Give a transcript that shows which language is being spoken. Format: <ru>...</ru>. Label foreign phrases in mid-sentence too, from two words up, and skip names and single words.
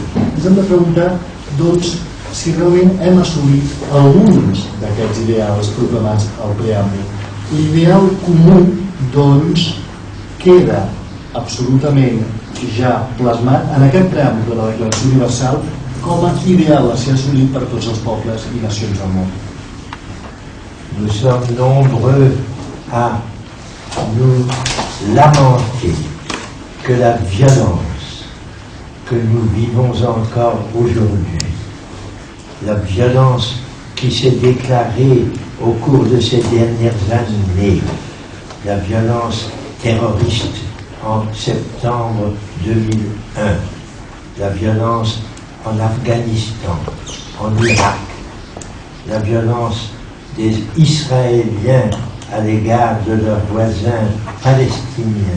<ca>Ens hem de preguntar, si realment hem assolit alguns d'aquests ideals proclamats al preàmbul. L'ideal comú, queda absolutament ja plasmat en aquest preàmbul de la Declaració Universal com a ideal a ser assolit per tots els pobles i nacions del món.</ca> <fr>Nous sommes nombreux à nous lamenter que la violence que nous vivons encore aujourd'hui, la violence qui s'est déclarée au cours de ces dernières années, la violence terroriste en septembre 2001, la violence en Afghanistan, en Irak, la violence des Israéliens à l'égard de leurs voisins palestiniens.</fr>